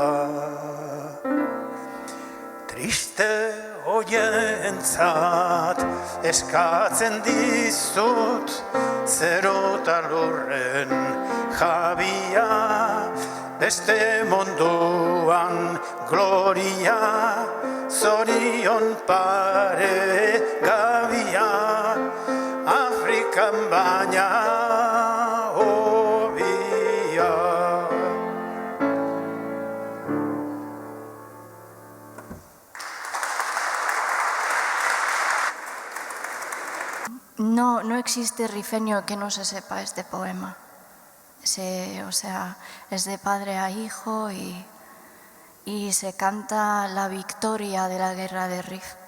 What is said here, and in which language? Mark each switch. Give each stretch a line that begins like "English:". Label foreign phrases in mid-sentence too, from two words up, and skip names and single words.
Basque: Triste hoientzat eskatzen dizut, zerota lurren jabia, beste munduan gloria, zorion pare gabia, Afrikan baina hobia.
Spanish: No existe rifeño que no se sepa este poema. O sea, es de padre a hijo y se canta la victoria de la guerra de Rif.